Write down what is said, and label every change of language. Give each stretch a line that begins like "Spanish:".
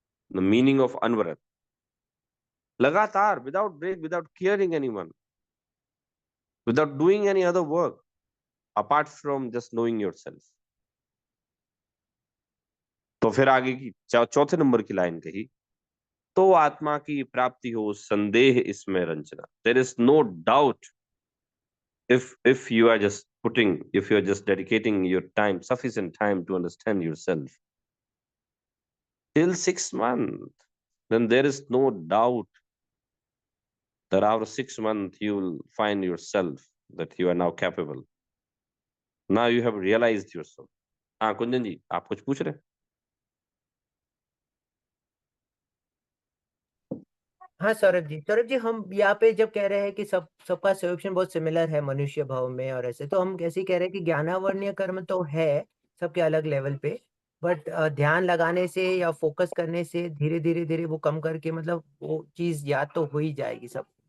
English: The meaning of अनवरत, लगातार, without break, without caring anyone, without doing any other work apart from just knowing yourself.
Hindi: तो फिर आगे की चौथे नंबर की लाइन कही, तो आत्मा की प्राप्ति हो संदेह इसमें Ranjana.
English: There is no doubt if you are just if you are just dedicating your time, sufficient time to understand yourself till 6 months, then there is no doubt that after 6 months you will find yourself, that you are now capable, now you have realized yourself।
Hindi: हाँ कुंजन जी, आप कुछ पूछ रहे हैं? हाँ सौरभ जी हम यहाँ पे जब कह रहे हैं कि सबका सोल्यूशन बहुत सिमिलर है मनुष्य भाव में और ऐसे, तो हम कैसे कह रहे हैं कि ज्ञानावर्णीय कर्म तो है सबके अलग लेवल पे, बट ध्यान लगाने से या फोकस करने से धीरे धीरे धीरे वो कम करके मतलब वो चीज याद तो हो ही जाएगी सब।